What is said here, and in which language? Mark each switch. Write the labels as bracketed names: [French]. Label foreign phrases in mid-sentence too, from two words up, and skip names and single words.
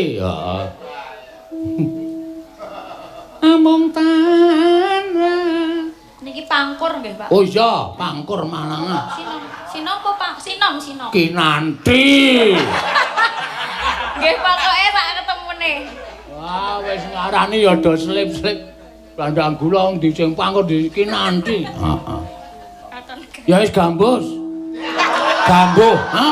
[Javanese] Heeh. Amung tanra. niki pangkur nggih, Pak. Oh iya, pangkur Malangan. Sinom apa Pak? Sinom. Kinanti. Nggih, pokoke sak ketemune. Wah, wis ngarani ya do slip-slip. Dandang gula ndi sing pangkur di Kinanti. Heeh. Ya wis gambus. Gambo, ha?